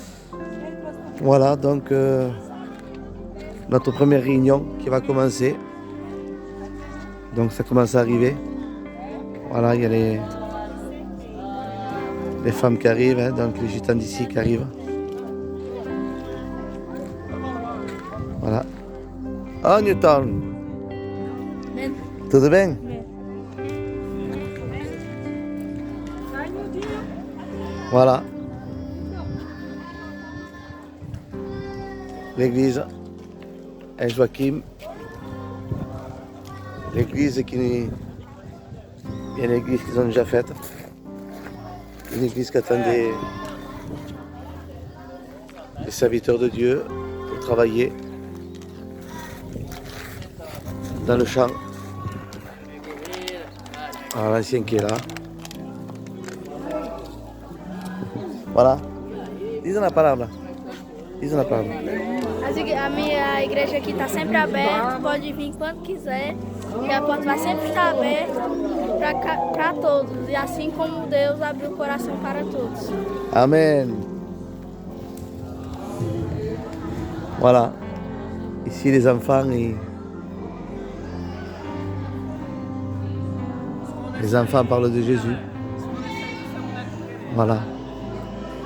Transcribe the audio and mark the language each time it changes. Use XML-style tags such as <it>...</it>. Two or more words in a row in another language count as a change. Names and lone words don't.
<fr>Voilà, donc notre première réunion qui va commencer. Donc ça commence à arriver. Voilà, il y a les femmes qui arrivent, hein, donc les gitans d'ici qui arrivent. Voilà.</fr> <pt>Oh Newton! Tudo bem?</pt> <fr>Voilà. L'église est Joachim. L'église qui est une église qu'ils ont déjà faite. Une église qui attend des serviteurs de Dieu pour travailler dans le champ. Voilà l'ancien qui est là. Voilà.</fr> <pt>Diz uma palavra. Diz uma palavra. A minha igreja aqui está sempre aberta, pode vir quando quiser. E a porta vai sempre estar aberta para todos. E assim como Deus abriu o coração para todos.</pt> <fr>Amen. Voilà. Ici les enfants, les enfants parlent de Jésus. Voilà. Merveilleux.</fr>